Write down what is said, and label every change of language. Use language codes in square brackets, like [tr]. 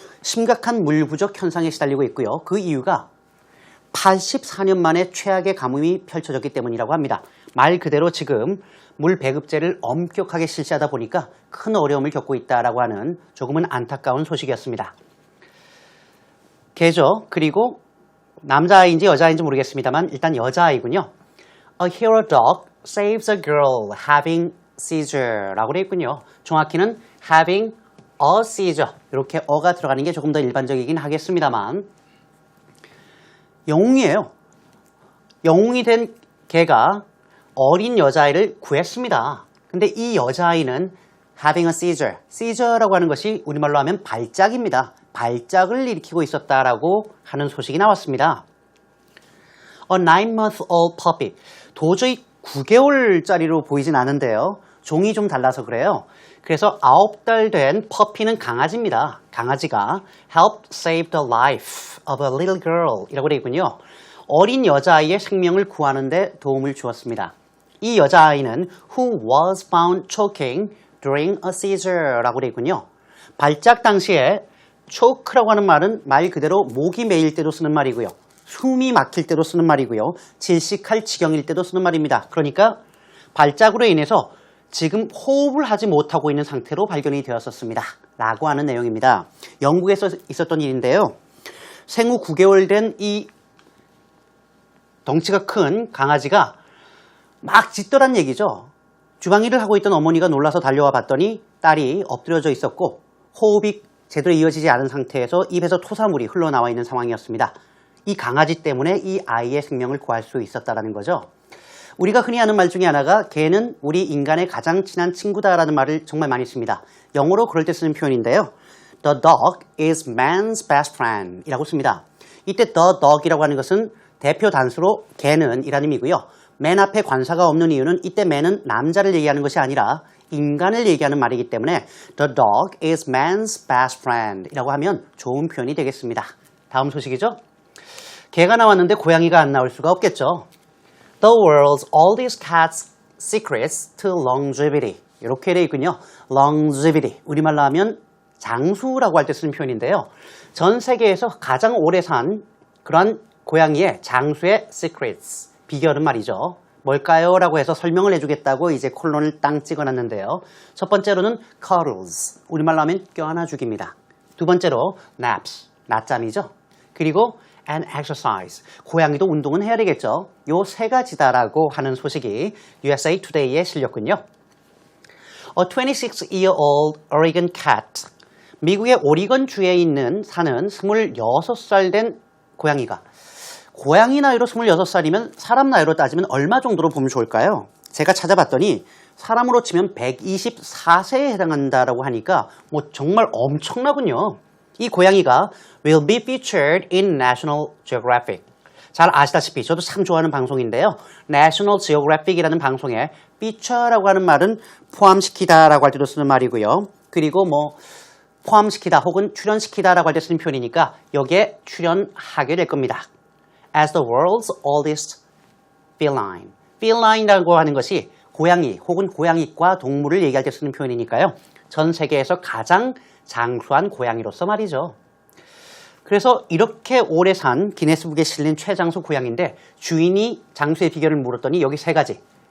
[ko] 심각한 물 부족 현상에 시달리고 있고요. 그 이유가 84년 만에 최악의 가뭄이 펼쳐졌기 때문이라고 합니다. 말 그대로 지금 물 배급제를 엄격하게 실시하다 보니까 큰 어려움을 겪고 있다라고 하는 조금은 안타까운 소식이었습니다. 개죠. 그리고 남자아이인지 여자아이인지 모르겠습니다만 일단 여자아이군요. [en] A hero dog saves a girl having seizure [ko] 라고 되어 있군요. 정확히는 [en] having a seizure [ko] 이렇게 어가 들어가는 게 조금 더 일반적이긴 하겠습니다만 영웅이에요. 영웅이 된 개가 어린 여자아이를 구했습니다. 근데 이 여자아이는 [en] having a seizure, [ko] seizure라고 하는 것이 우리말로 하면 발작입니다. 발작을 일으키고 있었다라고 하는 소식이 나왔습니다. [en] A 9-month-old puppy. [ko] 도저히 9개월짜리로 보이진 않은데요. 종이 좀 달라서 그래요. 그래서 9달 된 퍼피는 강아지입니다. 강아지가 [en] helped save the life of a little girl [ko] 이라고 되어 있군요. 어린 여자아이의 생명을 구하는 데 도움을 주었습니다. 이 여자아이는 [en] who was found choking during a seizure [ko] 라고 되어 있군요. 발작 당시에 choke라고 하는 말은 말 그대로 목이 메일 때도 쓰는 말이고요. 숨이 막힐 때도 쓰는 말이고요. 질식할 지경일 때도 쓰는 말입니다. 그러니까 발작으로 인해서 지금 호흡을 하지 못하고 있는 상태로 발견이 되었었습니다. 라고 하는 내용입니다. 영국에서 있었던 일인데요. 생후 9개월 된 이 덩치가 큰 강아지가 막 짖더란 얘기죠. 주방일을 하고 있던 어머니가 놀라서 달려와 봤더니 딸이 엎드려져 있었고 호흡이 제대로 이어지지 않은 상태에서 입에서 토사물이 흘러나와 있는 상황이었습니다. 이 강아지 때문에 이 아이의 생명을 구할 수 있었다는 거죠. 우리가 흔히 하는 말 중에 하나가 걔는 우리 인간의 가장 친한 친구다라는 말을 정말 많이 씁니다. 영어로 그럴 때 쓰는 표현인데요. [en] The dog is man's best friend [ko] 이라고 씁니다. 이때 the dog이라고 하는 것은 대표 단수로 걔는 이라는 의미고요. man 앞에 관사가 없는 이유는 이때 man은 남자를 얘기하는 것이 아니라 인간을 얘기하는 말이기 때문에 [en] The dog is man's best friend [ko] 이라고 하면 좋은 표현이 되겠습니다. 다음 소식이죠. 개가 나왔는데 고양이가 안 나올 수가 없겠죠. [en] The world's oldest cat's secrets to longevity [ko] 이렇게 되어 있군요. longevity 우리말로 하면 장수라고 할 때 쓰는 표현인데요. 전 세계에서 가장 오래 산 그런 고양이의 장수의 secrets 비결은 말이죠. 뭘까요? 라고 해서 설명을 해주겠다고 이제 콜론을 땅 찍어놨는데요. 첫 번째로는 cuddles, 우리말로 하면 껴안아주기입니다. 두 번째로 naps, 낮잠이죠. 그리고 and exercise, 고양이도 운동은 해야 되겠죠. 요 세 가지다라고 하는 소식이 USA Today에 실렸군요. [en] A 26-year-old Oregon cat, [ko] 미국의 오리건 주에 사는 26살 된 고양이가 고양이 나이로 26살이면 사람 나이로 따지면 얼마 정도로 보면 좋을까요? 제가 찾아봤더니 사람으로 치면 124세에 해당한다라고 하니까 뭐 정말 엄청나군요. 이 고양이가 [en] will be featured in National Geographic. [ko] 잘 아시다시피 저도 참 좋아하는 방송인데요. National Geographic이라는 방송에 feature라고 하는 말은 포함시키다라고 할 때도 쓰는 말이고요. 그리고 뭐 포함시키다 혹은 출연시키다라고 할 때 쓰는 표현이니까 여기에 출연하게 될 겁니다. [en] As the world's oldest feline. [ko] feline이라고 하는 것이 고양이 혹은 고양이과 동물을 얘기할 때 쓰는 표현이니까요. 전 세계에서 가장 장수한 고양이로서 말이죠. 그래서 이렇게 오래 산 기네스북에 실린 최장수 고양이인데 주인이 장수의 비결을 물었더니 여기 세 가지.